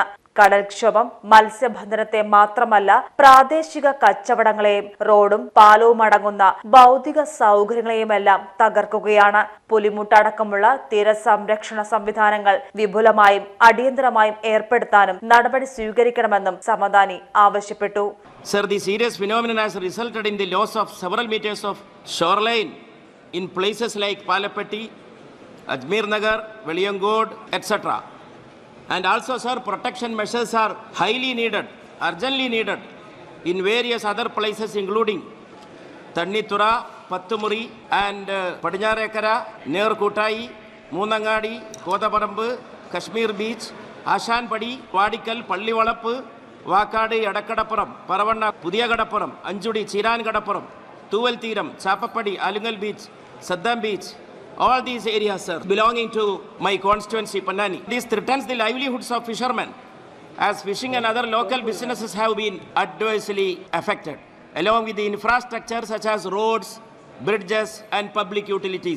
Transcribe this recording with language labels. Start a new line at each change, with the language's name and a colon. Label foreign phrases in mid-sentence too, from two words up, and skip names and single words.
Malayalam: കടൽക്ഷോഭം മത്സ്യബന്ധനത്തെ മാത്രമല്ല പ്രാദേശിക കച്ചവടങ്ങളെയും റോഡും പാലവും അടങ്ങുന്ന ഭൗതിക സൗകര്യങ്ങളെയുമെല്ലാം തകർക്കുകയാണ്. പുലിമുട്ടടക്കമുള്ള തീരസംരക്ഷണ സംവിധാനങ്ങൾ വിപുലമായും അടിയന്തരമായും ഏർപ്പെടുത്താനും നടപടി സ്വീകരിക്കണമെന്നും സമദാനി ആവശ്യപ്പെട്ടു.
English: Sir, the serious phenomenon has resulted in the loss of several meters of shoreline in places like Palapatti, Ajmer Nagar, Veliyangod, etc. And also, sir, protection measures are highly needed, urgently needed in various other places including Tannithura, Pattumuri and Padinjarekara, Nerkuttai, Moonangadi, Kodaparambu, Kashmir Beach, Ashanpadi, Vadikal, Pallivalappu, Vakadi, Adakadapuram, Paravanna, Pudiyagadapuram, Anjudi, Chiran Gadapuram, Tuval Thiram, Chapapadi, Alingal Beach, Saddam Beach. All these areas, sir, belonging to my constituency, Pannani. This threatens the livelihoods of fishermen, as fishing and other local businesses have been adversely affected, along with the infrastructure such as roads, bridges, and public utilities.